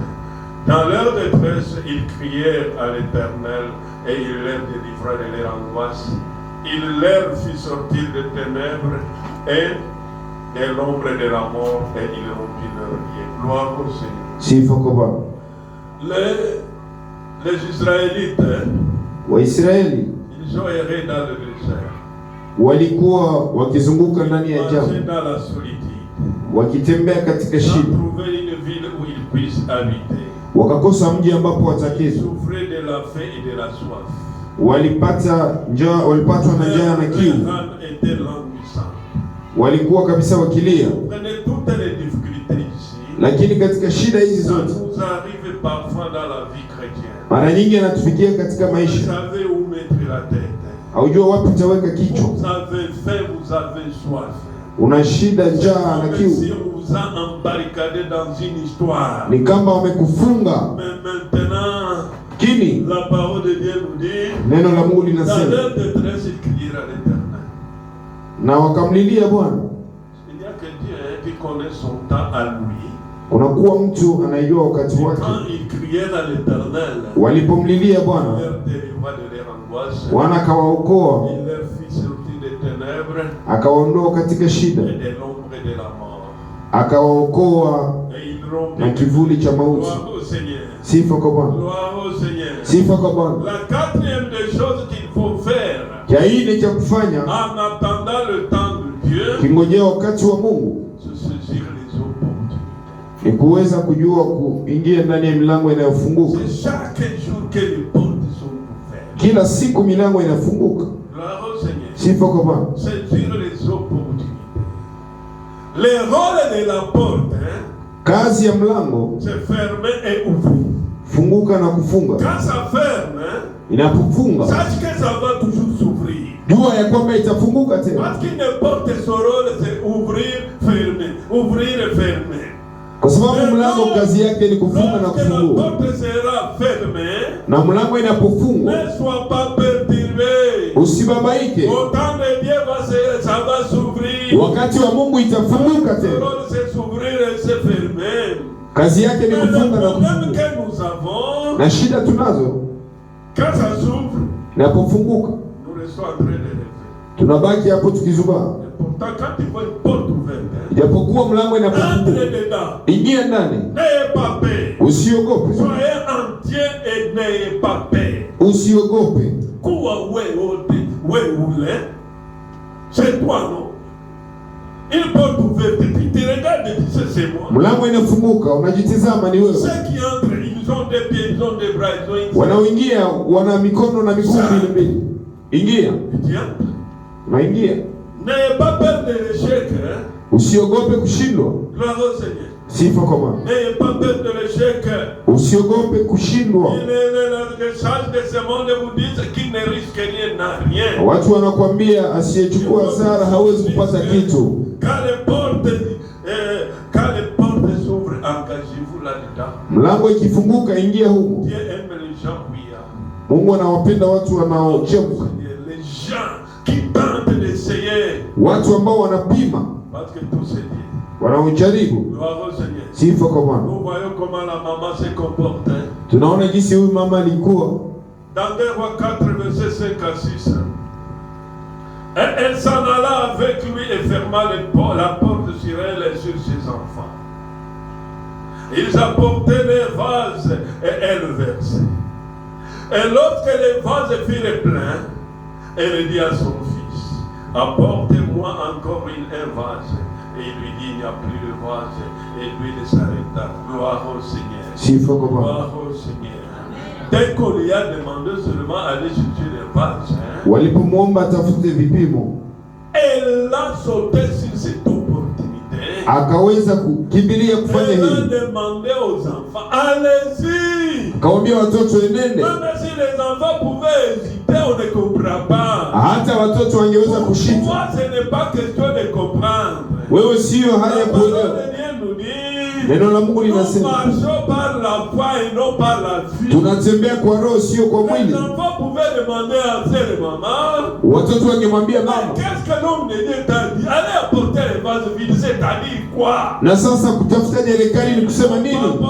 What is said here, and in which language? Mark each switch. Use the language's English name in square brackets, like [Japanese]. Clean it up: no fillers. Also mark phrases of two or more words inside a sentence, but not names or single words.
[French] Dans leur détresse, ils crièrent à l'Éternel et il leur délivra de leur angoisse. Il leur fit sortir des ténèbres et de l'ombre de la mort et il rompit leur lien. Gloire au Seigneur. [Swahili] Sifa kwa Bwana. [French] Les Israélites, [Swahili] Waisraeli [French] ils ont erré dans le désert. [Swahili] Walikuwa wakizunguka ndani ya jangwa, [French] dans la solitude, [Swahili] wakitembea katika shida, [French] trouver une ville où ils puissent habiter. [Swahili] Wakakosa mji ambapo wataketi. [French] Souffrir de la faim et de la soif. [Swahili] Walipata njaa, walipatwa na njaa na kiu. Walikuwa kabisa wakilia. Lakini katika shida hizi zote, mara nyingi anatufikia katika maisha. Haujua wapi utaweka kichwa. Una shida, njaa na kiu. Ni kama wamekufunga. Kini [French] la parole de Dieu nous dit, [Swahili] neno la Mungu linasema, [French] dans leur détresse ils crièrent à l'Éternel. [Swahili] Na wakamlilia Bwana. [French] Il n'y a que Dieu qui connaît son temps à lui. [Swahili] Unakuwa mtu anayejua wakati wake. [French] Quand ils crièrent à l'Éternel, [Swahili] walipomlilia Bwana, [French] il leur délivra de leur angoisse. [Swahili] Bwana akawaokoa. [French] Il leur fit sortir des ténèbres. [Swahili] Akawaondoa katika shida. [French] Et de l'ombre de la mort. [Swahili] Akawaokoa na kivuli cha mauti. Sifa kwa Bwana. Sifa kwa Bwana. [French] La quatrième des choses qu'il faut faire, [Swahili] ya ine cha kufanya, [French] en attendant le temps de Dieu, [Swahili] kingojea wakati wa Mungu, [French] se saisir les opportunités. [Swahili] Ni kuweza kujua kuingia ndani ya milango inayofunguka. [French] C'est chaque jour que les portes sont ouvertes. [Swahili] Kila siku milango inafunguka. [French] Gloire au Seigneur. [Swahili] Sifa kwa Bwana. [French] Saisir les opportunités. Le rôle de la porte, [Swahili] Kazi ya mlango [French] c'est fermer et ouvrir. [Swahili] Funguka na kufunga. [French] Quand ça ferme, [Swahili] inapofunga, [French] sache que ça va toujours s'ouvrir. [Swahili] Jua ya kwamba itafunguka tena. [French] Parce qu'il ne porte son rôle, c'est ouvrir, fermer, ouvrir et fermer. [Swahili] Kwa sababu mlango kazi yake ni kufunga na kufungua. [French] La porte sera fermée, [Swahili] na mlango inapofungwa, [French] ne sois pas perturbé. [Swahili] Usibabaike. [French] Au temps de Dieu ça va s'ouvrir. [Swahili] Wakati wa Mungu itafunguka tena. [French] Son rôle c'est s'ouvrir et se fermer. [Swahili] Kazi yake ni kufunga na kufungua. [French] Que nous avons, [Swahili] na shida tunazo, [French] quand ça s'ouvre, [Swahili] inapofunguka, [French] nous restons en train de rêver. [Swahili] Tunabaki hapo tukizubaa. [French] Pourtant, quand tu vois une porte ouverte, [Swahili] japokuwa mlango inapofunguka, ingia ndani. [French] N'ayez pas peur. [Swahili] Usiogope. [French] Soyez entier et n'ayez pas peur. [Swahili] Usiogope. Kuwa ule, [French] c'est toi, non? Une porte ouverte, tu te regardes et tu sais c'est moi. [Swahili] Mlango inafunguka, unajitazama ni wewe. [French] Ceux qui entrent, ils ont des pieds, ils ont des bras, ils ont une... [Swahili] Wanaoingia wana mikono na miguu mbili. Ingia. Unaingia. [French] N'ayez pas peur de l'échec, hein? [Swahili] Usiogope kushindwa. [French] Gloire au Seigneur. [Swahili] Sifa kwa Bwana. [French] N'ayez pas peur de l'échec. [Swahili] Usiogope kushindwa. [French] Les sages de ce monde vous disent qu'il ne risque rien, n'a rien. [Swahili] Watu wanakuambia asiyechukua hasara hawezi kupata kitu. [French] Quand les portes s'ouvrent, engagez-vous là-dedans. [Swahili] Mlango ikifunguka, ingia huko. [French] Dieu aime les gens bouillants. [Swahili] Mungu anawapenda watu wanaochemka. [French] Les gens qui tentent d'essayer. [Swahili] Watu ambao wanapima. [French] Parce que tout c'est Dieu. [Swahili] Wanaojaribu. [French] Gloire au Seigneur. [Swahili] Sifa kwa Bwana. [French] Nous voyons comment la maman se comporte. [Swahili] Tunaona jinsi huyu mama alikuwa. [French] Dans 2 Rois 4 versets 5 à 6. Elle s'en alla avec lui et ferma la porte sur elle et sur ses enfants. Ils apportaient les vases et elle versait. Et lorsque les vases furent pleins, elle dit à son fils, apportez-moi encore un vase. Et il lui dit, il n'y a plus de vase. Et lui il s'arrêta. Gloire au Seigneur. Gloire au Seigneur. Dès qu'on lui a demandé seulement d'aller chercher les vases, [Swahili] walipomwomba atafute vipimo, [French] elle a sauté sur cette opportunité. [Swahili] Akaweza kukimbilia kufanya hili. [French] Elle a demandé aux enfants, allez-y. [Swahili] Akawaambia watoto enende. [French] Même si les enfants pouvaient hésiter, on ne comprend pas. [Swahili] Hata watoto wangeweza kushindwa. [French] Moi, ce n'est pas question de comprendre. [Swahili] Wewe sio haya kuelewa. Neno la Mungu linasema tunatembea kwa roho sio kwa mwili. Watoto wangemwambia mama, na sasa kutafuta jerekani ni kusema nini?